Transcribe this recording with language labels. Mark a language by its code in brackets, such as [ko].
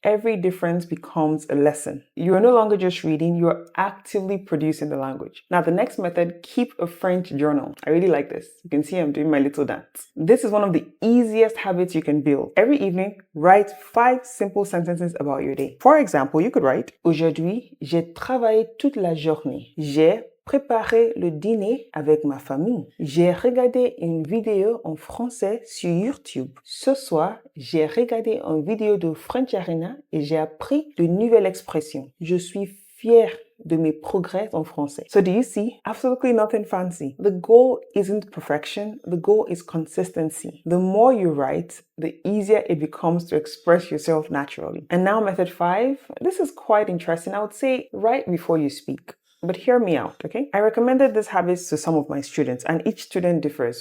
[en] Every difference becomes a lesson. You're no longer just reading, you're actively producing the language. Now, the next method, keep a French journal. I really like this. You can see I'm doing my little dance. This is one of the easiest habits you can build. Every evening, write 5 simple sentences about your day. For example, you could write, [fr] Aujourd'hui, j'ai travaillé toute la journée. J'ai préparé le dîner avec ma famille. J'ai regardé une vidéo en français sur YouTube. Ce soir, j'ai regardé une vidéo de FrenchArena et j'ai appris de nouvelles expressions. Je suis fière de mes progrès en français. [en] So do you see? Absolutely nothing fancy. The goal isn't perfection. The goal is consistency. The more you write, the easier it becomes to express yourself naturally. And now method 5. This is quite interesting. I would say write before you speak. But hear me out, okay? I recommended this habit to some of my students, and each student differs.